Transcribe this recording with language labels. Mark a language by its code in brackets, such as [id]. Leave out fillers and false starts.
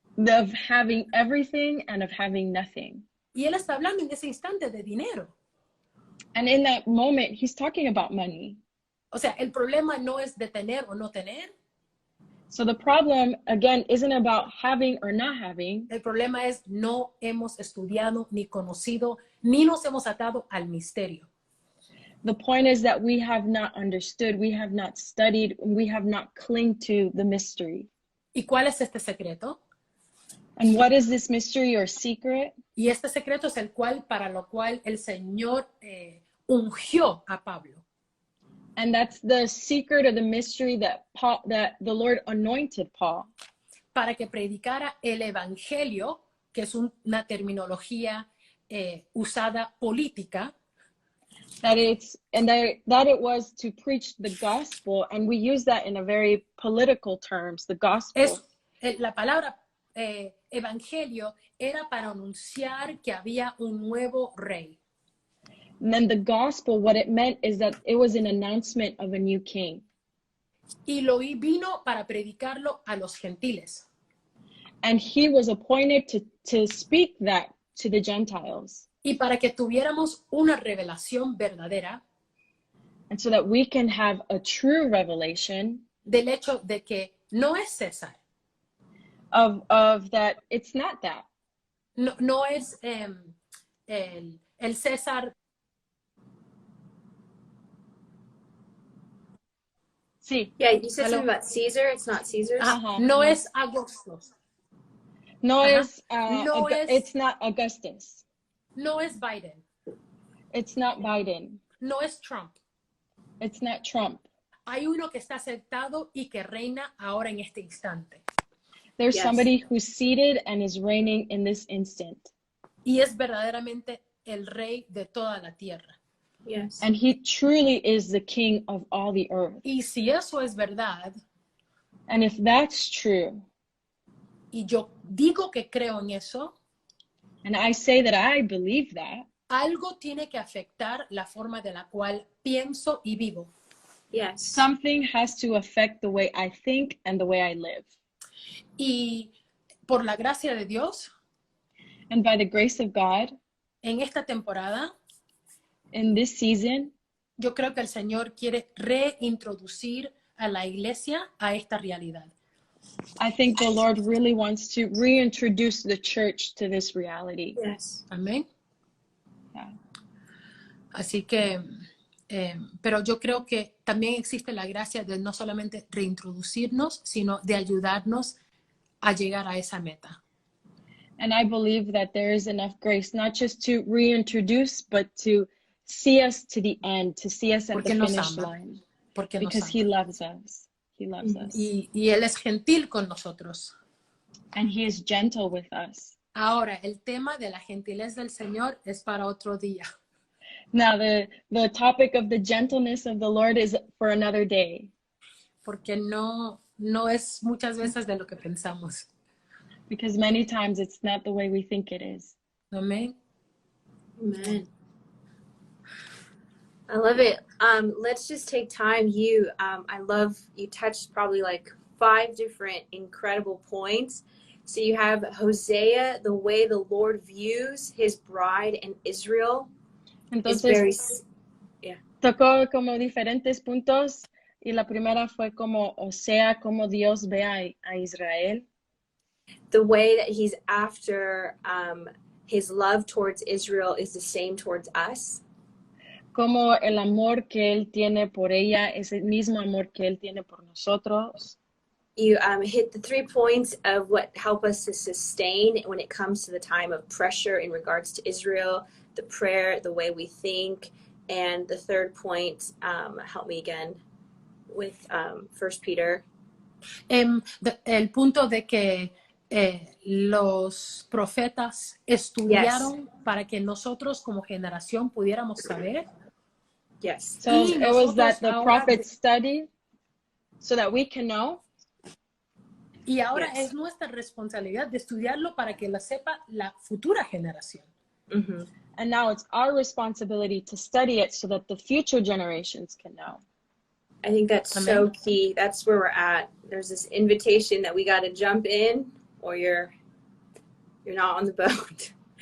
[en] of having everything and of having nothing. [es] Y él está hablando en ese instante de dinero. [en] And in that moment, he's talking about money. [es] O sea, el problema no es de tener o no tener. [en] So the problem, again, isn't about having or not having. [es] El problema es no hemos estudiado ni conocido ni nos hemos atado al misterio. [en] The point is that we have not understood, we have not studied, we have not clinged to the mystery. [es] ¿Y cuál es este secreto? [en] And what is this mystery or secret? [es] Y este secreto es el cual para lo cual el Señor ungió a Pablo. [en] And that's the secret of the mystery that the Lord anointed Paul. [es] Para que predicara el evangelio, que es una terminología usada política. [en] That it was to preach the gospel, and we use that in a very political terms, the gospel. [es] La palabra evangelio era para anunciar que había un nuevo rey. [en] And then the gospel, what it meant is that it was an announcement of a new king. [es] Y lo vino para predicarlo a los gentiles. [en] And he was appointed to speak that to the Gentiles. [es] Y para que tuviéramos una revelación verdadera. [en] And so that we can have a true revelation. [es] Del hecho de que no es César. [en] Of that, it's not that. [es] No es el César. Sí. [en] Yeah, you said something about Caesar. It's not Caesar's. [es] No es Augustus. No es. [en] It's not Augustus. [es] No es Biden. [en] It's not Biden. [es] No es Trump. [en] It's not Trump. [es] Hay uno que está sentado y que reina ahora en este instante. [en] There's somebody who's seated and is reigning in this instant. [es] Y es verdaderamente el rey de toda la tierra. [en] Yes. And he truly is the king of all the earth. [es] Y si eso es verdad, [en] and if that's true, [es] y yo digo que creo en eso, [en] and I say that I believe that, [es] algo tiene que afectar la forma de la cual pienso y vivo. [en] Yes. Something has to affect the way I think and the way I live. [es] Y por la gracia de Dios, [en] and by the grace of God, [es] en esta temporada, [en] in this season, [es] yo creo que el Señor quiere reintroducir a la iglesia a esta realidad. [en] I think the Lord really wants to reintroduce the church to this reality. Yes. [es] Amén. [en] Yeah. [es] Así que, pero yo creo que también existe la gracia de no solamente reintroducirnos, sino de ayudarnos a llegar a esa meta. [en] And I believe that there is enough grace, not just to reintroduce, but to see us to the end, to see us at the finish line. Because he loves us. He loves us. [es] Y Él es gentil con nosotros. [en] And he is gentle with us. [es] Ahora, el tema de la gentileza del Señor es para otro día. [en] Now, the topic of the gentleness of the Lord is for another day. [es] Porque no es muchas veces de lo que pensamos. [en] Because many times it's not the way we think it is. [es] Amén. [en] Amen. I love it. Let's just take time. I love you touched probably like 5 different incredible points. So you have Hosea, the way the Lord views his bride and Israel. [es] Entonces, tocó como diferentes puntos y la primera fue como Hosea, como Dios ve a Israel. [en] The way that he's after his love towards Israel is the same towards us. [es] Como el amor que él tiene por ella es el mismo amor que él tiene por nosotros. [en] You hit the 3 points of what help us to sustain when it comes to the time of pressure in regards to Israel, the prayer, the way we think, and the third point, help me again, with 1 Peter. [es] El punto de que los profetas estudiaron para que nosotros como generación pudiéramos saber. [en] Yes. So it was that the prophets studied so that we can know. [es] Y ahora es nuestra responsabilidad de estudiarlo para que lo sepa la futura generación. Mm-hmm. [en] And now it's our responsibility to study it so that the future generations can know. I think that's so key. That's where we're at. There's this invitation that we got to jump in or you're not on the boat.